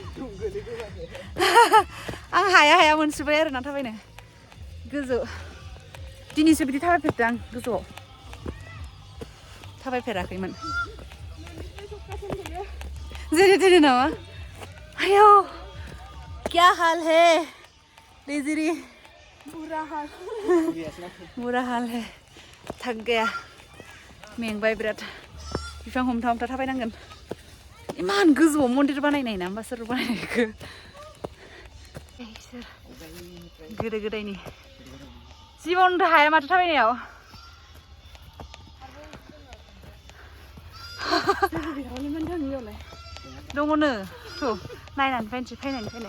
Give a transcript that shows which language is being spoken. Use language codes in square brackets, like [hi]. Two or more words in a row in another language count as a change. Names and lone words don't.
[brx] आं हाया मोनसोबाय आरोना थाबायनो गोजौ दिनैसो बिदि थाबायफेरदों आं गोजौआव थाबायफेराखैमोन जेरै तेरै नामा आयौ [hi] क्या हाल है [brx] लेजिरी [hi] बुरा हाल है थक गया [brx] मेंबाय बिराद बिफां हमथा हमथा थाबायनांगोन इमान गोजौआव मन्दिर बानायनाय ना होमबा सोर बानायनायखौ गोदो गोदायनि जिबन हाया माथो थाबायनायाव दङनो थ' नायनानै फैनोसै फैनायनिफ्रायनो